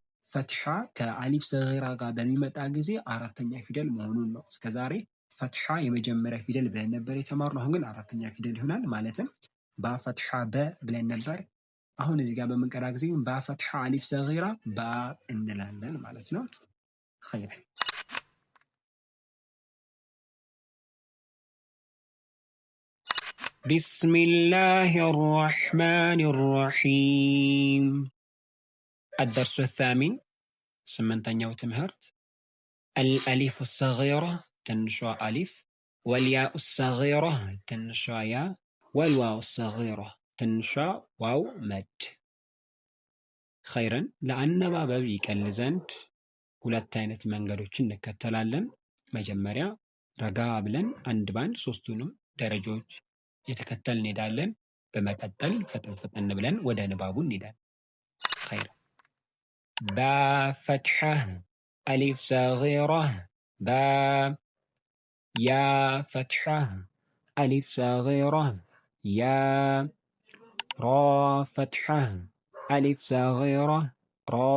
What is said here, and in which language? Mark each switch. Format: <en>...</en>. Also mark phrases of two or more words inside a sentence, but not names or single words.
<am>ፈትሐ ከአሊፍ ሰጊራ ጋር በሚመጣ ጊዜ አራተኛ ፊደል መሆኑን ነው። እስከዛሬ ፈትሐ የመጀመሪያ ፊደል ብለን ነበር የተማርነው። አሁን ግን አራተኛ ፊደል ይሆናል። ማለትም</am> <ar>با فتحة</ar> <am>በ ብለን ነበር። አሁን እዚህ ጋር በምንቀራ ጊዜ</am> <ar>با فتحة ألف صغيرة با</ar> <am>እንላለን ማለት ነው። ኸይር</am> <ar>بسم الله الرحمن الرحيم الدرس الثامن</ar> <am>ስምንተኛው ትምህርት</am> <ar>الألف الصغيرة</ar> <am>ትንሿ አሊፍ</am> <ar>والياء الصغيرة</ar> <am>ትንሿ ያ</am> <ar>والواو الصغيرة</ar> <am>ትንሿ ዋው መድ። ኸይረን ለአነባበብ ይቀል ዘንድ ሁለት አይነት መንገዶችን እንከተላለን። መጀመሪያ ረጋ ብለን አንድ ባንድ ሶስቱንም ደረጃዎች የተከተልን እንሄዳለን። በመቀጠል ፈጠን ብለን ወደ ንባቡ እንሄዳለን።</am> <ar>خير با فتحة ألف صغيرة با يا فتحة ألف صغيرة يا را فتحة ألف صغيرة را</ar>